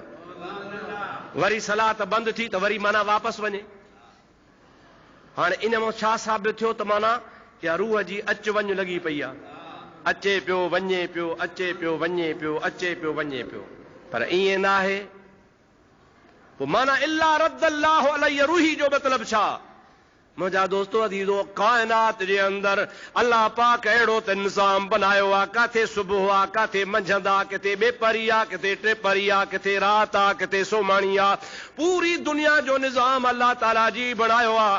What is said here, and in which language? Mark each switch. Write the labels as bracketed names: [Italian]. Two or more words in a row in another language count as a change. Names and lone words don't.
[Sindhi] वरी सलात बंदि थी त वरी माना वापसि वञे। हाणे इन मां छा साबित थियो त माना या रूह जी अच वञ लॻी पई आहे, अचे पियो वञे पियो, अचे पियो वञे पियो, अचे पियो वञे पियो। पर ईअं न आहे। पोइ माना [Arabic] إلا رد الله علي روحي [Sindhi] जो मतिलबु छा? मुंहिंजा दोस्तो अदीज़ो, काइनात जे अंदरि अल्लाह पाक अहिड़ो त निज़ाम बनायो आहे, किथे सुबुह आहे, किथे मंझंदि आहे, किथे ॿेपरी आहे, किथे टिपरी आहे, किथे राति आहे, किथे सोमाणी आहे। पूरी दुनिया जो निज़ाम अल्लाह ताला जी बणायो आहे।